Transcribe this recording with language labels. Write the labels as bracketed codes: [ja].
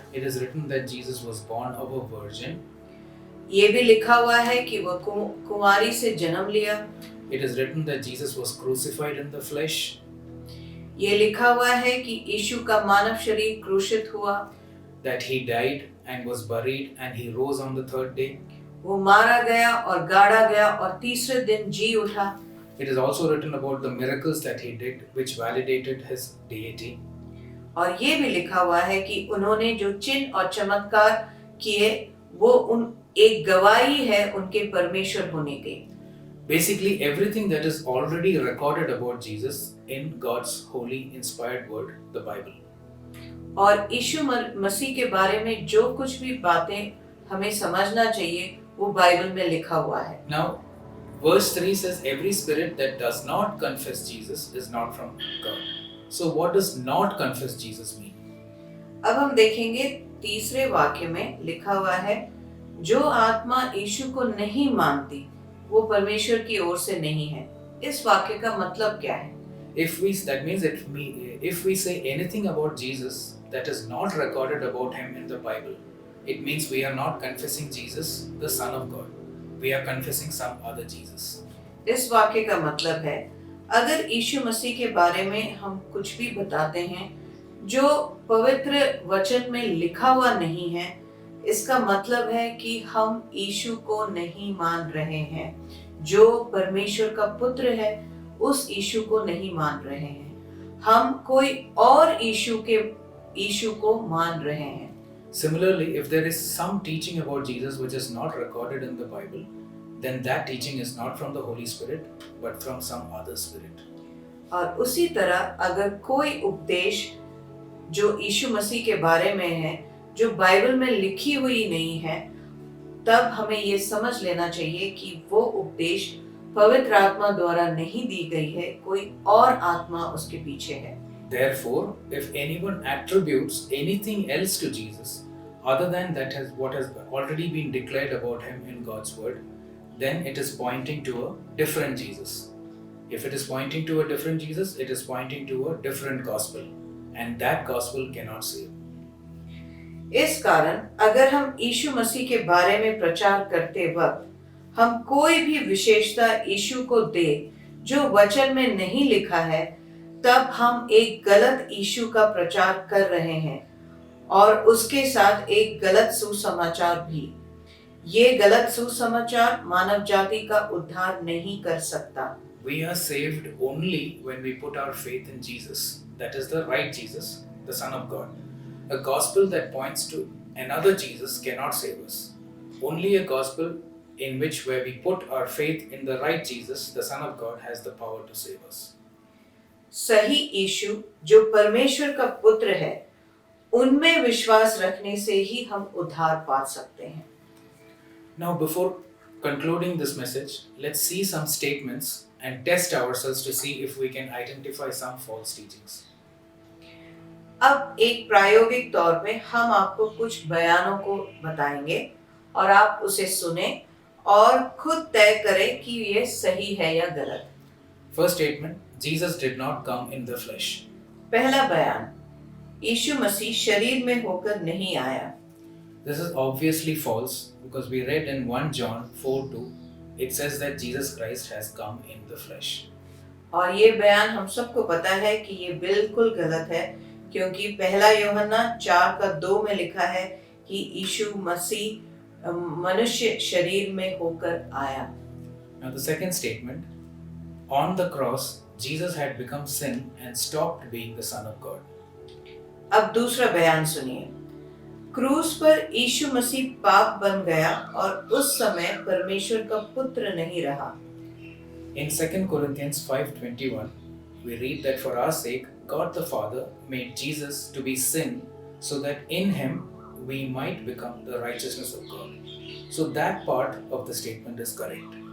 [en] It is written that Jesus was born of a virgin. [hi] ये भी लिखा हुआ है कि वह कुंवारी से जन्म लिया। [en] It is written that Jesus was crucified in the flesh. [hi] ये लिखा हुआ है कि यीशु का मानव शरीर क्रूशित हुआ, [en] That he died and was buried and he rose on the third day. [hi] वो मारा गया और गाड़ा गया और तीसरे दिन जी उठा। [en] It is also written about the miracles that he did, which validated his deity. [hi] और ये भी लिखा हुआ है कि उन्होंने जो चिन्ह और चमत्कार किए वो एक गवाही है उनके परमेश्वर होने की। [en] Basically, everything that is already recorded about Jesus in God's holy inspired word, the Bible. [hi] और यीशु मसीह के बारे में जो कुछ भी बातें हमें समझना चाहिए वो बाइबल में लिखा हुआ है। [en] Now, verse 3 says, every spirit that does not confess Jesus is not from God. So, what does not confess Jesus mean? [hi] अब हम देखेंगे तीसरे वाक्य में लिखा हुआ है, जो आत्मा यीशु को नहीं मानती वो परमेश्वर की ओर से नहीं है। इस वाक्य का मतलब क्या है? [en] That means if we say anything about Jesus that is not recorded about him in the Bible, it means we are not confessing Jesus, the Son of God. We are confessing some other Jesus. [hi] इस वाक्य का मतलब है, अगर यीशु मसीह के बारे में हम कुछ भी बताते हैं जो पवित्र वचन में लिखा हुआ नहीं है, इसका मतलब है कि हम यीशु को नहीं मान रहे हैं। जो परमेश्वर का पुत्र है उस यीशु को नहीं मान रहे हैं, हम कोई और यीशु को मान रहे हैं। [en] Similarly, if there is some teaching about Jesus which is not recorded in the Bible, then that teaching is not from the Holy Spirit but from some other spirit. [hi] और उसी तरह अगर कोई उपदेश जो यीशु मसीह के बारे में है जो बाइबल में लिखी हुई नहीं है, तब हमें ये समझ लेना चाहिए कि वो उपदेश पवित्र आत्मा द्वारा नहीं दी गई है, कोई और आत्मा उसके पीछे है। [en] Therefore, if anyone attributes anything else to Jesus other than what has already been declared about him in God's word, then it is pointing to a different Jesus. If it is pointing to a different Jesus, it is pointing to a different gospel, and that gospel cannot save. [hi] इस कारण अगर हम यीशु मसीह के बारे में प्रचार करते वक्त हम कोई भी विशेषता यीशु को दे जो वचन में नहीं लिखा है, तब हम एक गलत यीशु का प्रचार कर रहे हैं और उसके साथ एक गलत सुसमाचार भी। ये गलत सुसमाचार मानव जाति का उद्धार नहीं कर सकता। [en] We are saved only when we put our faith in Jesus, that is the right Jesus, the Son of God. A gospel that points to another Jesus cannot save us. Only a gospel in which where we put our faith in the right Jesus, the Son of God, has the power to save us. [hi] सही यीशु जो परमेश्वर का पुत्र है, उनमें विश्वास रखने से ही हम उद्धार पा सकते हैं। [en] Now, before concluding this message, let's see some statements and test ourselves to see if we can identify some false teachings. [hi] अब एक प्रायोगिक तौर पे हम आपको कुछ बयानों को बताएंगे और आप उसे सुने और खुद तय करें कि ये सही है या गलत। [en] First statement, Jesus did not come in the flesh. [hi] पहला बयान, यीशु मसीह शरीर में होकर नहीं आया। [en] This is obviously false because we read in 1 John 4:2, it says that Jesus Christ has come in the flesh. [hi] और ये बयान हम सबको पता है कि ये बिल्कुल गलत है, क्योंकि पहला यूहन्ना 4:2 में लिखा है कि यीशु मसीह मनुष्य शरीर में होकर आया। [en] Now the second statement, on the cross, Jesus had become sin and stopped being the Son of God. [hi] अब दूसरा बयान सुनिए, क्रूस पर यीशु मसीह पाप बन गया और उस समय परमेश्वर का पुत्र नहीं रहा। [en] In 2 Corinthians 5:21, we read that for our sake, God the Father made Jesus to be sin so that in him we might become the righteousness of God. So that part of the statement is correct.